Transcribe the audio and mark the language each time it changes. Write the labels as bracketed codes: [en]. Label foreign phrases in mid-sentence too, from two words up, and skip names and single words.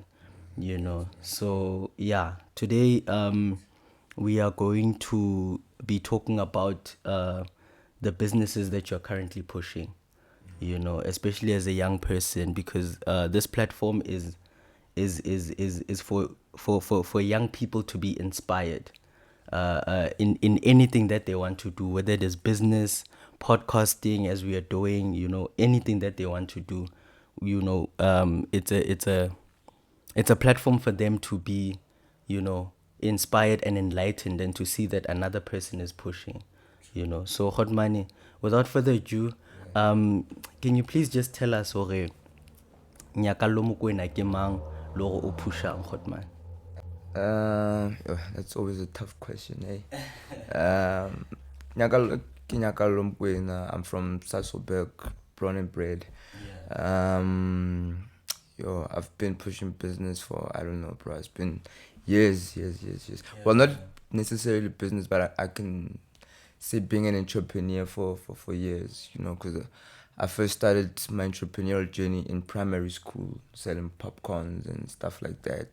[en] So yeah, today we are going to be talking about the businesses that you're currently pushing, especially as a young person, because this platform is for young people to be inspired in anything that they want to do, whether it is business, podcasting, as we are doing, anything that they want to do. It's a platform for them to be, inspired and enlightened, and to see that another person is pushing. So Hotmani, without further ado, can you please just tell us [st] hore Nyakallo Mokoena ke mang le hore o pushang, Hotman? [en] That's always a tough question, eh? Nyakallo Mokoena. I'm from Sasolburg, born and bred. I've been pushing business for, I don't know, bro. It's been years. Well, not necessarily business, but I can say being an entrepreneur for years, because I first started my entrepreneurial journey in primary school, selling popcorns and stuff like that.